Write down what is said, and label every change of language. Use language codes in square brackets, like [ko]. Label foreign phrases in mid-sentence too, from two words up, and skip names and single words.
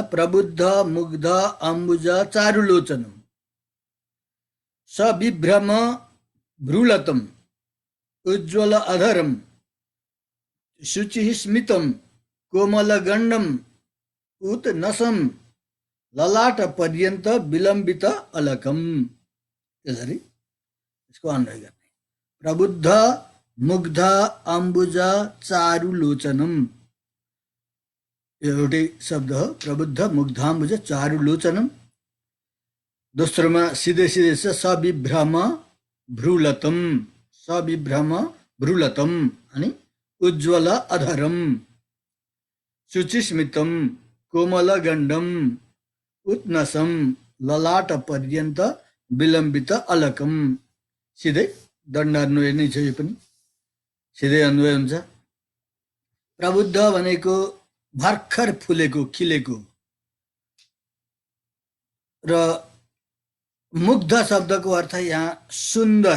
[sa] प्रबुद्ध मुग्ध अम्बुज चारुलोचनम सविभ्रम भ्रूलतम उज्ज्वल अधरम शुचि स्मितम कोमलगण्डम उत्नसम ललाट पर्यन्त विलम्बित अलकम। [ne] यसरी यसको अन्वय गर्ने। [sa] प्रबुद्ध मुग्ध अम्बुज चारुलोचनम, [ne] एउटै शब्द हो, [sa] प्रबुद्ध मुग्धाम्बुज चारुलोचनम। [ne] दोस्रोमा सिधै सिधै छ [sa] सविभ्रम भ्रूलतम, सविभ्रम भ्रूलतम अनि उज्ज्वल अधरम शुचिस्मितम कोमलगण्डम उत्नसम ललाट पर्यन्त विलम्बित अलकम। [ne] सिधै दण्डान्वय नै छ, यो पनि सिधै अन्वय हुन्छ। प्रबुद्ध भनेको भर्खर फुलेको, खिलेको, र मुग्ध शब्दको अर्थ यहाँ सुन्दर।